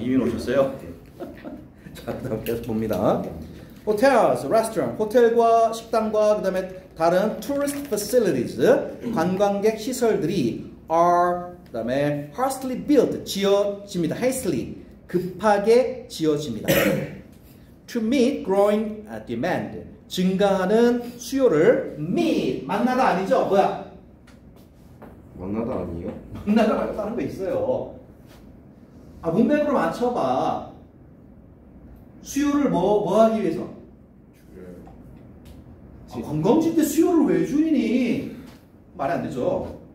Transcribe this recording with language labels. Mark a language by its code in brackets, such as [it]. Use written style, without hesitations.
[ko] 이민 오셨어요? 자, 그다음 계속 봅니다. [en] Hotels, restaurant, [ko] 호텔과 식당과 그다음에 다른 [en] tourist facilities, [ko] 관광객 시설들이 are 그다음에 [en] hastily built, [ko] 지어집니다. hastily, 급하게 지어집니다. [en] To meet growing demand, [ko] 증가하는 수요를 meet, 만나다 아니죠? 뭐야? 만나다 아니에요? 만나다 말고 다른 거 있어요. 문맥으로 맞춰봐. 수요를 뭐 하기 위해서? 관광지 때 수요를 왜 줄이니? 말이 안 되죠.